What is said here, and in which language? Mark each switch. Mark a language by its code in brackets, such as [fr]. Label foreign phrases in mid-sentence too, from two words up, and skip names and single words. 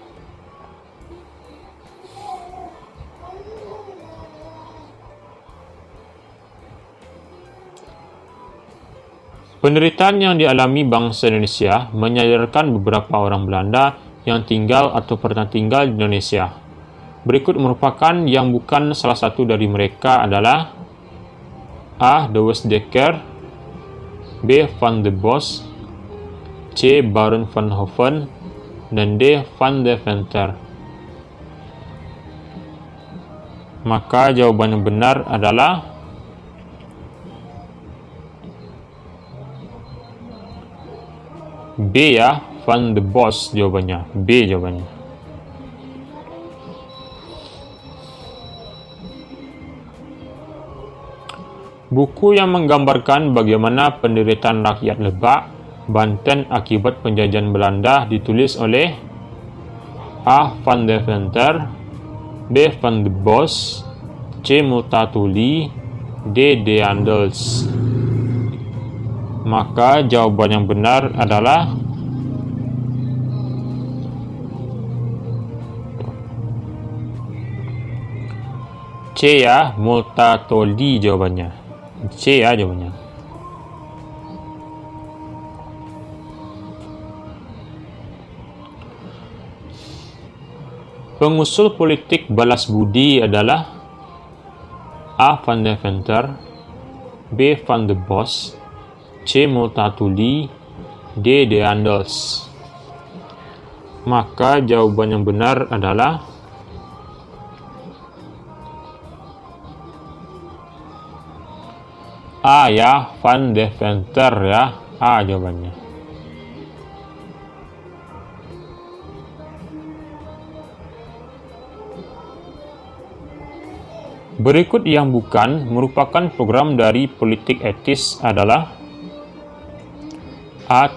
[id] Penderitaan yang dialami bangsa Indonesia menyadarkan beberapa orang Belanda yang tinggal atau pernah tinggal di Indonesia. Berikut merupakan yang bukan salah satu dari mereka adalah A. De Westdekker, B. Van der Bos, C. Baron van Hoven, dan D. Van Deventer. Maka jawaban yang benar adalah B ya, Van der Bos jawabannya. B jawabannya. Buku yang menggambarkan bagaimana penderitaan rakyat Lebak, Banten akibat penjajahan Belanda ditulis oleh A. Van Deventer, B. Van der Bos, C. Multatuli, D. De Andels. Maka jawaban yang benar adalah C ya, Multatuli jawabannya. C ya jawabannya. Pengusul politik balas budi adalah A. Van Deventer, B. Van der Bos, C. Multatuli, D. De Andels. Maka jawaban yang benar adalah A ya, Van Deventer ya. A jawabannya. Berikut yang bukan merupakan program dari politik etis adalah A.